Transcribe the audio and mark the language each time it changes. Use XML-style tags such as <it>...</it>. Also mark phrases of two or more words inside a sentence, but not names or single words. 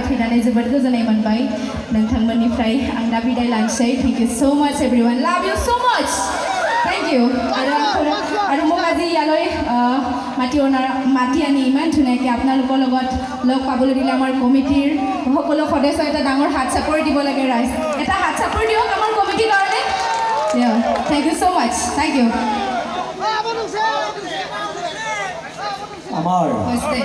<brx>होनानै जोबोद गोजोननाय मोनबाय नोंथांमोननिफ्राय आं दा बिदाय लानोसै</brx> <en>thank you so much everyone love you so much thank you</en> <as>আৰু মোক আজি ইয়ালৈ মাতি আনি ইমান ধুনীয়াকৈ আপোনালোকৰ লগত লগ পাবলৈ দিলে আমাৰ কমিটিৰ সকলো সদস্য এটা ডাঙৰ হাত চাপৰি দিব লাগে ৰাইজ এটা হাত চাপৰি দিয়ক আমাৰ কমিটিৰ কাৰণে</as> <en>thank you so much thank you</en> <as>আমাৰ</as>